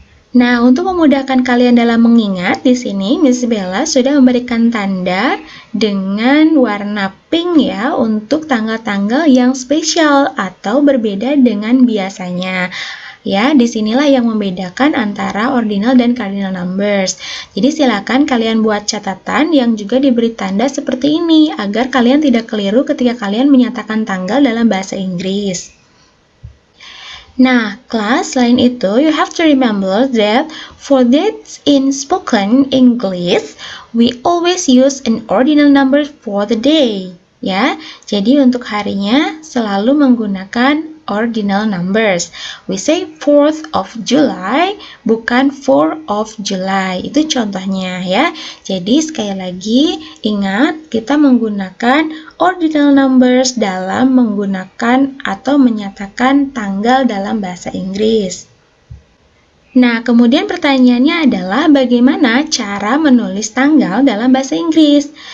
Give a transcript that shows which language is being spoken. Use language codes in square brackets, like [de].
[id] Nah, untuk memudahkan kalian dalam mengingat, di sini Miss Bella sudah memberikan tanda dengan warna pink ya untuk tanggal-tanggal yang spesial atau berbeda dengan biasanya. Ya, disinilah yang membedakan antara ordinal dan cardinal numbers. Jadi silakan kalian buat catatan yang juga diberi tanda seperti ini agar kalian tidak keliru ketika kalian menyatakan tanggal dalam bahasa Inggris. Nah, kelas, selain itu, [en] you have to remember that for dates in spoken English, we always use an ordinal number for the day. [id] Ya, jadi untuk harinya selalu menggunakan ordinal numbers. [en] We say 4th of July, bukan 4th of July. [id] Itu contohnya ya. Jadi sekali lagi ingat kita menggunakan ordinal numbers dalam menggunakan atau menyatakan tanggal dalam bahasa Inggris. Nah, kemudian pertanyaannya adalah bagaimana cara menulis tanggal dalam bahasa Inggris?